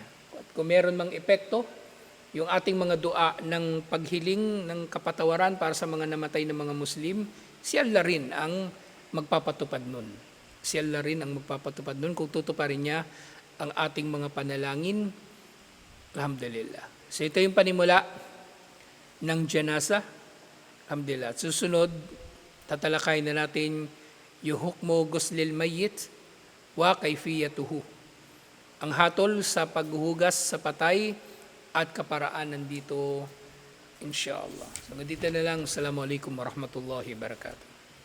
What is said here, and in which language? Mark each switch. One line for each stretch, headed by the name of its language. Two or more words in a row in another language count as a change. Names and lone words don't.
Filipino: At kung meron mang epekto, yung ating mga dua ng paghiling ng kapatawaran para sa mga namatay na mga Muslim, si Allah rin ang magpapatupad nun. Si Allah rin ang magpapatupad nun kung tutuparin niya ang ating mga panalangin. Alhamdulillah. So ito yung panimula ng janasa. Alhamdulillah. At susunod, tatalakay na natin yung
Arabic: حكم غسل الميت وكيفيته.
Filipino: Ang hatol sa paghuhugas sa patay at kaparaan nandito, inshallah. So, dito na lang.
Arabic: السلام عليكم ورحمة الله وبركاته.